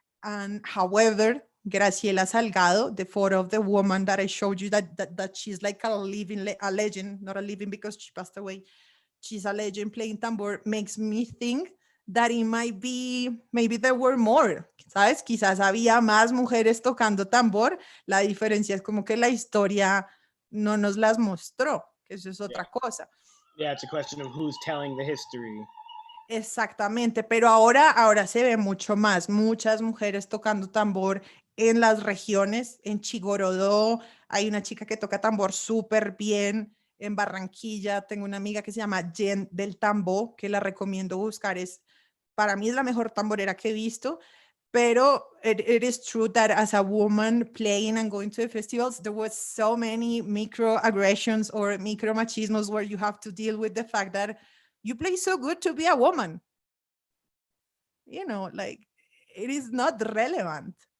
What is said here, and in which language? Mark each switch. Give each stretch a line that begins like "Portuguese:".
English: And however, Graciela Salgado, the photo of the woman that I showed you, that she's like a legend, not a living because she passed away. She's a legend playing tambor, makes me think that it might be, maybe there were more,
Spanish: ¿sabes? Quizás había más mujeres tocando tambor. La diferencia es como que la historia no nos las mostró, que eso es otra cosa.
English: Yeah, it's a question of who's telling the history.
Spanish: Exactamente, pero ahora se ve mucho más, muchas mujeres tocando tambor en las regiones. En Chigorodó hay una chica que toca tambor súper bien. En Barranquilla tengo una amiga que se llama Jen del Tambo, que la recomiendo buscar. Para mí es la mejor tamborera que he visto.
English: Pero it is true that as a woman playing and going to the festivals, there was so many microaggressions or micromachismos where you have to deal with the fact that you play so good to be a woman. You know, like it is not relevant.